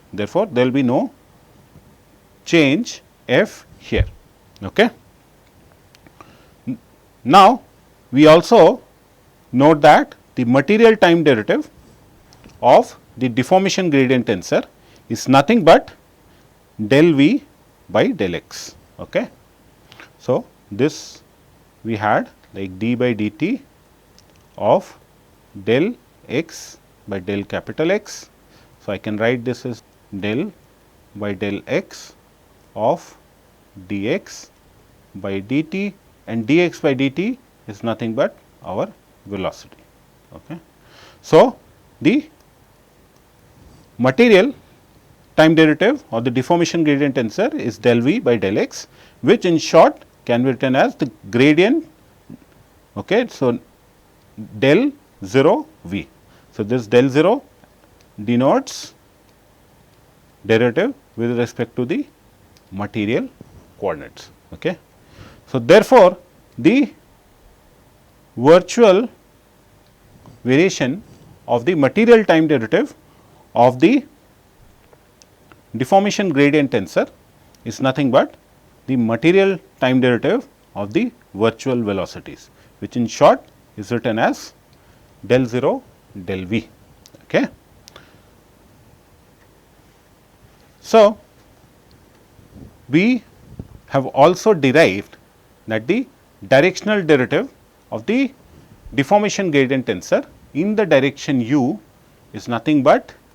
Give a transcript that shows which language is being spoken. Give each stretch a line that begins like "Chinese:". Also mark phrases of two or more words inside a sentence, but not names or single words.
English: Therefore, there will be no change f here. Okay. Now, we also note that the material time derivative of the deformation gradient tensor is nothing but del v by del x. Okay. So, this we had like d by dt of del x by del capital X. So, I can write this as del by del x of dx by dt, and dx by dt is nothing but our velocity. Okay. So, the material time derivative or the deformation gradient tensor is del v by del x, which in short can be written as the gradient. Okay. So, del 0 v. So, this del 0 denotes derivative with respect to the material coordinates. Okay. So, therefore, the virtual variation of the material time derivative of the deformation gradient tensor is nothing but the material time derivative of the virtual velocities, which in short is written as del 0 del v. Okay. So, we have also derived that the directional derivative of the deformation gradient tensor in the direction u is nothing but.